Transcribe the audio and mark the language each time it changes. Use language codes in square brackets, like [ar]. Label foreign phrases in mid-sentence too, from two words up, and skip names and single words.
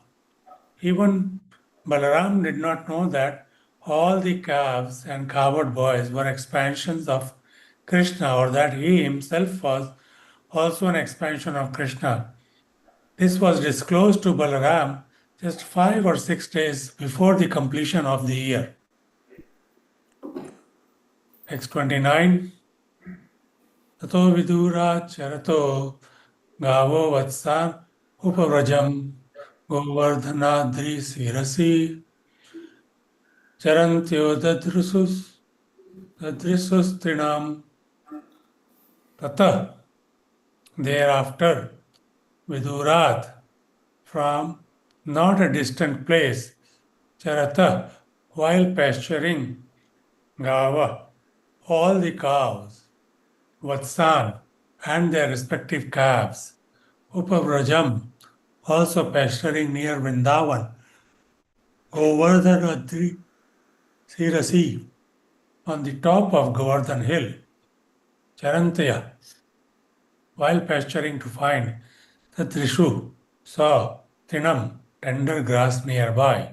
[en] Even Balaram did not know that all the calves and cowherd boys were expansions of Krishna, or that he himself was also an expansion of Krishna. This was disclosed to Balaram just 5 or 6 days before the completion of the year. Text 29. [sa] ततो विदूरा चरतो गावो वत्सान् उपव्रजम् गोवर्धनाद्रि शिरसि चरन्त्यो ददृशुस् तृणम्. [en] Tata, thereafter, vidurat, from not a distant place, charata, while pasturing, gava, all the cows, vatsan, and their respective calves, upavrajam, also pasturing near Vrindavan, [sa] गोवर्धनाद्रि शिरसि, [en] on the top of Govardhan Hill, Charantaya, while pasturing to find the Trishu, saw Tinam, tender grass nearby.